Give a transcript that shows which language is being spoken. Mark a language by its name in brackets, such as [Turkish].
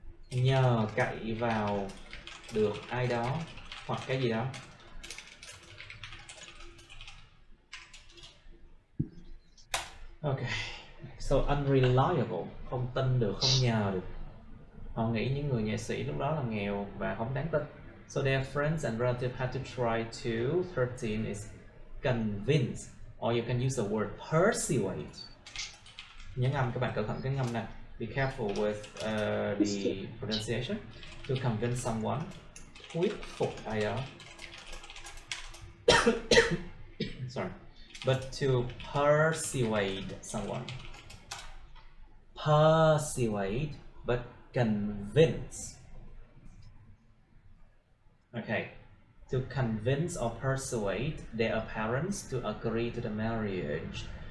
[Vietnamese] Nhờ cậy vào được ai đó hoặc cái gì đó. [English] Okay, so unreliable, [Vietnamese] không tin được, không nhờ được. Họ nghĩ những người nghệ sĩ lúc đó là nghèo và không đáng tin. [English] So their friends and relatives had to try to, 13 is convince, or you can use the word persuade. [Vietnamese] Nhấn âm, các bạn cẩn thận cái ngâm này. [English] Be careful with the pronunciation. To convince someone, [Vietnamese] thuyết phục ai đó. [English] Sorry. But to persuade someone. Persuade, but convince. Okay. To convince or persuade their parents to agree to the marriage.